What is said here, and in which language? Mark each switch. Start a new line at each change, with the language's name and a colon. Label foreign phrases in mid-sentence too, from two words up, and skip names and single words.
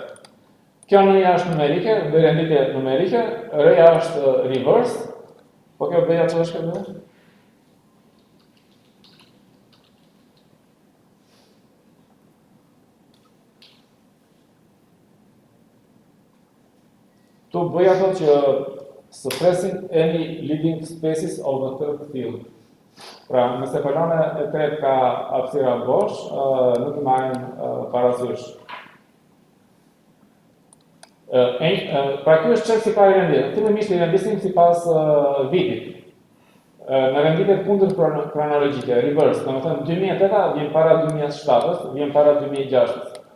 Albanian: Kjo në-ja është numerike, bëj renditje numerike, reja është reverse, po kjo bëja që është këtë? Tu bëj ato që
English: suppressing any leading spaces of the third field.
Albanian: Pra, nëse kolona e tretë ka hapësira bosh, nuk i marrim parasysh. Pra, ky është çelësi i parë i renditjes. Fillimisht i rendisim sipas vitit. Në renditjet kundër kronologjike, reverse, domethënë 2008 vjen para 2007-s, vjen para 2006-s.